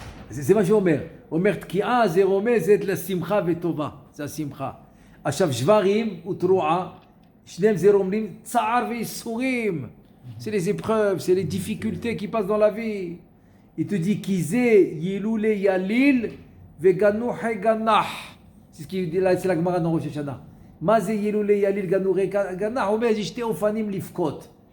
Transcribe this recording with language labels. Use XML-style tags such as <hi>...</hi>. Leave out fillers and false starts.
<he>C'est מה שאומר. אומר תקיעה זה רומזת לשמחה וטובה. זה השמחה. עכשיו שברים ותרועה, שניהם זה רומזים צער וייסורים.</he> <fr>C'est les épreuves, c'est les difficultés qui passent dans la vie. Il te dit</fr> <he>כי זה ילולי יליל וגנוחי גנח.</he> <fr>C'est ce qu'il dit là, c'est la Gemara dans ראש השנה.</fr> <he>מה זה ילולי יליל גנוחי גנח? הוא אומר, יש שתי אופנים לבכות.</he>